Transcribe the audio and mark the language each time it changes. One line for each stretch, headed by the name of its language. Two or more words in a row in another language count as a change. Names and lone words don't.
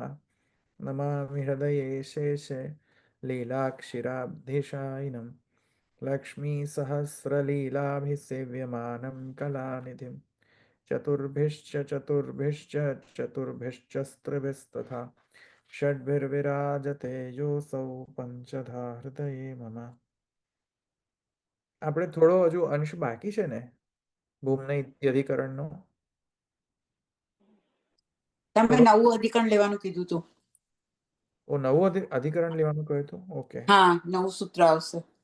Sanskrit: नमामि हृदये शेषे लीलाक्षिराब्धिशायिनं लक्ष्मीसहस्रलीलाभिसेव्यमानं कलानिधिं चतुर्भिश्च चतुर्भिश्च चतुर्भिश्चस्त्रिभिस्तथा षड्भिर्विराजते योऽसौ पञ्चधा हृदये मम।
Gujarati: આપણે થોડો હજુ અંશ બાકી છે ને ભૂમના અધિકરણનો? તમે થોડો નવું અધિકરણ લેવાનું કીધું હતું. નવું અધિકરણ લેવાનું કહ્યું હતું. ઓકે, હા, નવું સૂત્ર આવશે.